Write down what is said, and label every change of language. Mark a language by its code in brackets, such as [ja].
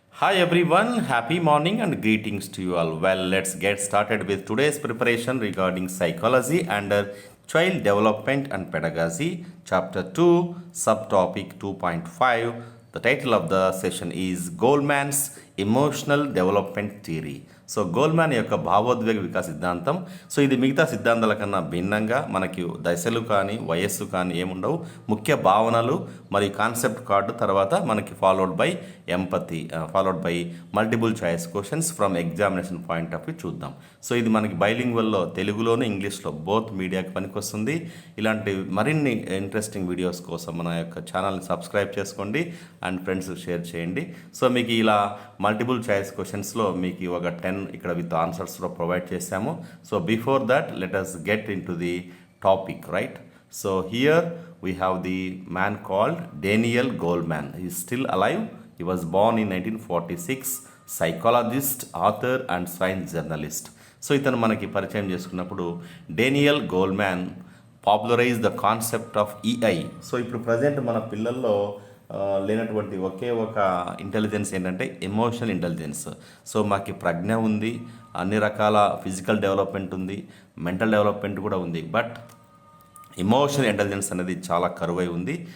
[en] Hi everyone, happy morning and greetings to you all. Well, let's get started with today's preparation regarding psychology under child development and pedagogy, chapter 2, subtopic 2.5. The title of the session is Goldman's Emotional Development Theory. [te] So Goleman యొక్క భావోద్వేగ వికాస సిద్ధాంతం. So ఇది మిగతా సిద్ధాంతాల కన్నా భిన్నంగా మనకి దశలు కానీ వయస్సు కానీ ఏముండవు. ముఖ్య భావనలు మరియు [en] Concept card, తర్వాత మనకి followed by empathy, followed by multiple choice questions from examination point of view చూద్దాం. [te] సో ఇది మనకి బైలింగ్వల్లో తెలుగులోను ఇంగ్లీష్లో బోత్ మీడియాకి పనికొస్తుంది. ఇలాంటి మరిన్ని ఇంట్రెస్టింగ్ వీడియోస్ కోసం మన యొక్క ఛానల్ని సబ్స్క్రైబ్ చేసుకోండి అండ్ ఫ్రెండ్స్ షేర్ చేయండి. సో మీకు ఇలా మల్టిపుల్ చాయిస్ క్వశ్చన్స్లో మీకు ఒక 10 ఇక్కడ విత్ ఆన్సర్స్లో ప్రొవైడ్ చేశాము. [en] So before that let us get into the topic, right? So here we have the man called Daniel Goleman. He is still alive. He was born in 1946, psychologist, author and science journalist. [te] So ఇతను మనకి పరిచయం చేసుకున్నప్పుడు Daniel Goleman [en] Popularise the concept of EI. [te] So ఇప్పుడు present మన పిల్లల్లో లేనటువంటి ఒకే ఒక intelligence ఏంటంటే ఎమోషనల్ ఇంటెలిజెన్స్. సో మాకు ప్రజ్ఞ ఉంది, అన్ని రకాల ఫిజికల్ డెవలప్మెంట్ ఉంది, మెంటల్ డెవలప్మెంట్ కూడా ఉంది, బట్ ఎమోషనల్ ఇంటెలిజెన్స్ అనేది చాలా కరువై ఉంది.